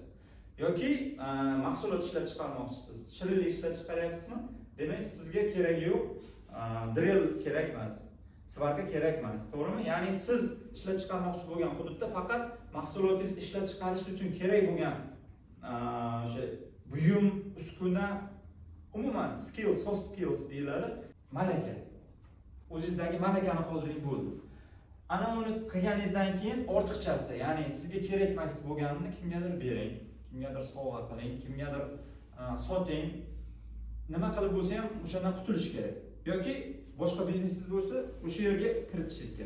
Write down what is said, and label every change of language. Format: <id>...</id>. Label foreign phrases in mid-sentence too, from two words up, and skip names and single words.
<uz>Yoki mahsulot ishlab chiqarmoqchisiz, shirinlik ishlab chiqaryapsizmi? Demak, sizga kerak yo'q, drill kerak emas, svarka kerak emas, to'g'rimi? Ya'ni siz ishlab chiqarmoqchi bo'lgan hududda faqat mahsulotingiz ishlab chiqarish uchun kerak bo'lgan o'sha buyum, uskuna, umuman</uz> <en>skills, soft skills</en> <uz>deyiladi, malaka. O'zingizdagi malakani qoldiring bo'ldi. Ana uni qilganingizdan keyin ortiqchasi, ya'ni sizga kerak emas bo'lganini kimgadir bering, kimgadir sovg'a qiling, kimgadir soting. Nima qilib bo'lsa ham o'shandan qutulish kerak. Yoki boshqa biznesingiz bo'lsa, o'sha yerga kiritishingiz kerak.</uz>